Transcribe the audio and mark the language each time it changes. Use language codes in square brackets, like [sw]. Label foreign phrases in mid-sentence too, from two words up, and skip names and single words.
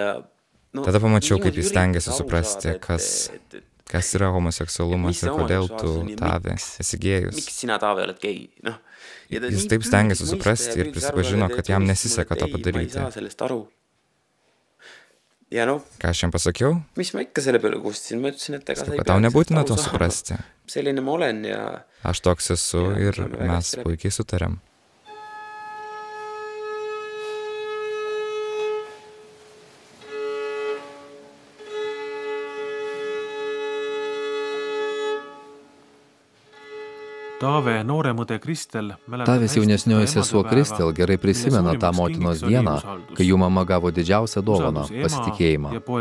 [lt] Tada pamačiau, kaip jis stengiasi suprasti, kas yra homoseksualumas ir kodėl tu, Tave, esi gėjus. [et] Miks sina, Tave, oled gei? [lt] Jis taip stengiasi suprasti ir prisipažino, kad jam nesiseka to padaryti. Ką aš jam pasakiau? [et] Mis ma ikka selle peale kustisin? Ma ütlesin, et [lt] kad tau nebūtina to suprasti. [et] Selline ma olen ja. [lt] Aš toks esu ir mes puikiai sutarėm. Tavės jaunesnioji sesuo Kristel gerai prisimena tą motinos dieną, kai jų mama gavo didžiausią dovaną – pasitikėjimą.